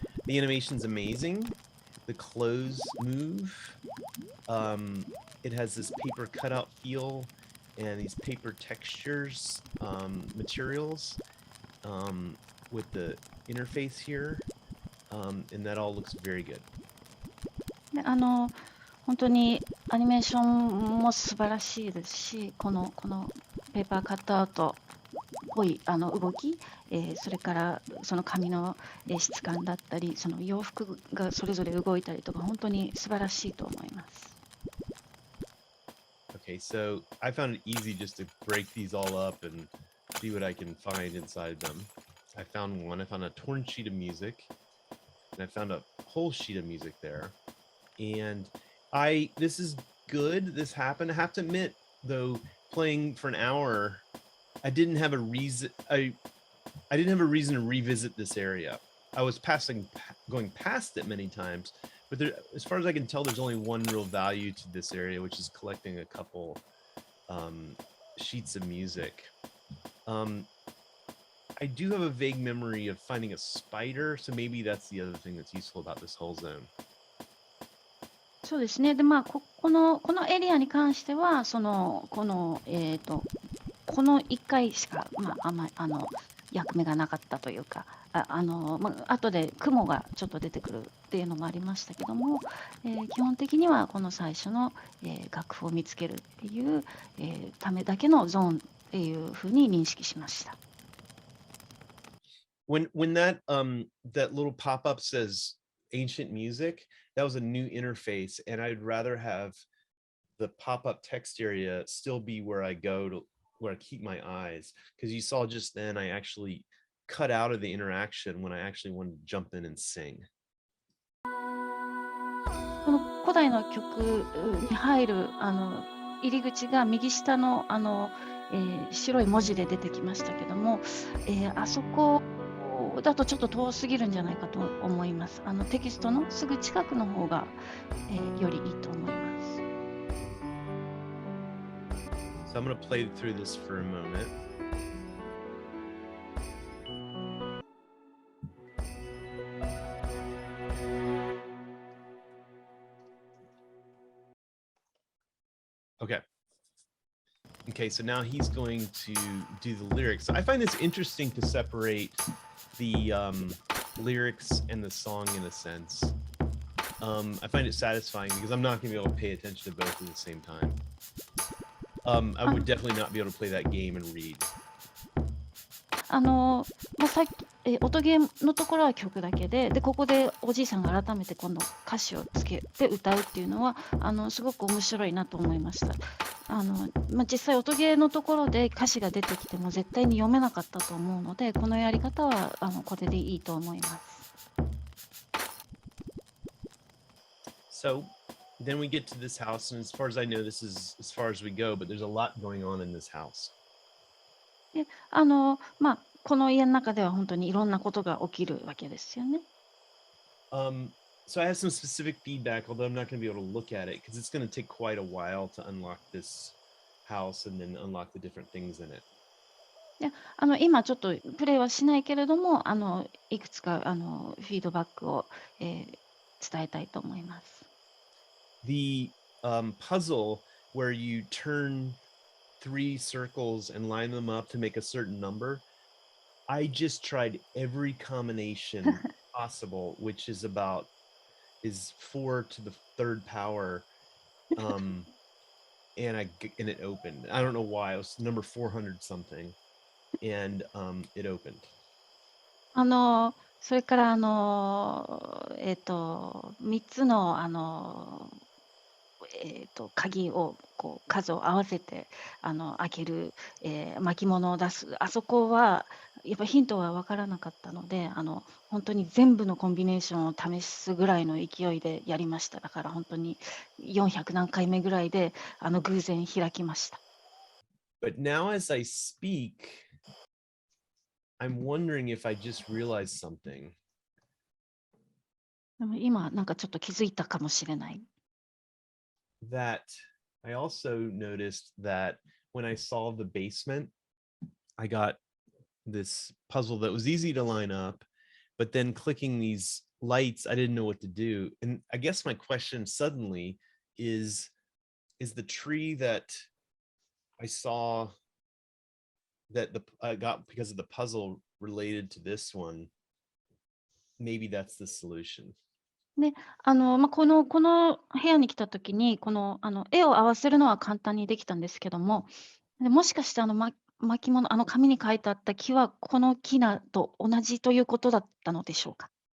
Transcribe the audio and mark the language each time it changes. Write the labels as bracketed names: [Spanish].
[English] The animation's amazing. The clothes move. It has this paper cutout feel and these paper textures, materials with the interface here. And that all looks very good. [Japanese] 本当にアニメーションも素晴らしいですし、このペーパーカットアウトっぽい動き、それからその紙の質感だったり、その洋服がそれぞれ動いたりとか、本当に素晴らしいと思います。 [English] Okay, so I found it easy just to break these all up and see what I can find inside them. I found one. I found a torn sheet of music, and I found a whole sheet of music there. And this is good. This happened. I have to admit, though, playing for an hour, I didn't have a reason. I didn't have a reason to revisit this area. I was going past it many times, but there, as far as I can tell, there's only one real value to this area, which is collecting a couple sheets of music. I do have a vague memory of finding a spider, so maybe that's the other thing that's useful about this whole zone. [Japanese] そうですね。で、まあ、このエリアに関しては、この1回しか、まあ、役目がなかったというか、後で雲がちょっと出てくるっていうのもありましたけども、基本的にはこの最初の、楽譜を見つけるっていう、ためだけのゾーンっていうふうに認識しました。 [English] When that little pop-up says ancient music, that was a new interface, and I'd rather have the pop-up text area still be where I go to, where I keep my eyes, because you saw just then I actually cut out of the interaction when I actually wanted to jump in and sing. [Japanese] この古代の曲に入る入り口が右下の白い文字で出てきましたけども、あそこだとちょっと遠すぎるんじゃないかと思います。テキストのすぐ近くの方が、よりいいと思います。 [English] So I'm going to play through this for a moment. Okay, so now he's going to do the lyrics. I find this interesting to separate the lyrics and the song in a sense. I find it satisfying because I'm not going to be able to pay attention to both at the same time. I would definitely not be able to play that game and read. [Japanese] さっき、音ゲーのところは曲だけで、ここでおじいさんが改めて今度歌詞をつけて歌うっていうのはすごく面白いなと思いました。実際音ゲーのところで歌詞が出てきても絶対に読めなかったと思うので、このやり方はこれでいいと思います。 [English] So then we get to this house, and as far as I know, this is as far as we go, but there's a lot going on in this house. [Japanese] でこの家の中では本当にいろんなことが起きるわけですよね。 [English] So I have some specific feedback, although I'm not going to be able to look at it because it's going to take quite a while to unlock this house and then unlock the different things in it. [Japanese] で今ちょっとプレイはしないけれども、いくつかフィードバックを、伝えたいと思います。 [English] The puzzle where you turn 3 circles and line them up to make a certain number, I just tried every combination possible, which is 4 to the 3rd power, and it opened. I don't know why. It was number 400 something, and it opened. [Japanese] それから3つの鍵を数を合わせて開ける、巻物を出す、あそこはやっぱヒントは分からなかったので、本当に全部のコンビネーションを試すぐらいの勢いでやりました。だから本当に400何回目ぐらいで偶然開きました。 [English] But now as I speak, I'm wondering if I just realized something. [Japanese] でも今なんかちょっと気づいたかもしれない。 [English] That I also noticed that when I solved the basement, I got this puzzle that was easy to line up, but then clicking these lights, I didn't know what to do. And I guess my question suddenly is the tree that I saw that I got because of the puzzle related to this one, maybe that's the solution. [Japanese] でこの部屋に来た時に絵を合わせるのは簡単にできたんですけども、もしかして巻物紙に書いてあった木はこの木と同じということだったのでしょうか？